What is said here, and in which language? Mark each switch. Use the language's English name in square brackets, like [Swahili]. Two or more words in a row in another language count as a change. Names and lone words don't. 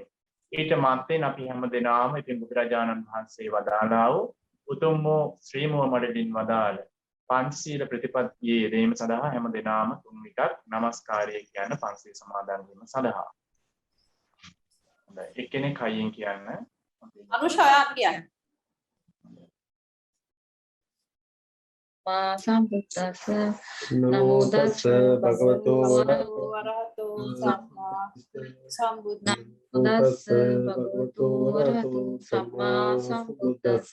[Sinhala] ඊට මත්තෙන් අපි හැමදෙනාම ඉතින් බුදුරජාණන් වහන්සේ වදාළා වූ උතුම් වූ ශ්‍රී මුව මඩලින් වදාළ පංචශීල ප්‍රතිපත්තියේ යෙදීම සඳහා හැමදෙනාම තුන් විටක් নমස්කාරය කියන පංචශීල සමාදන් වීම සඳහා. හොඳයි එක්කෙනෙක් හයියෙන් කියන්න. අනුශායන් කියන්න. [Pali] සම්බුද්දස්ස නමෝ තස්ස භගවතු වරහතෝ සම්මා සම්බුද්දස්ස තස්ස භගවතු වරහතු සම්මා සම්බුද්දස්ස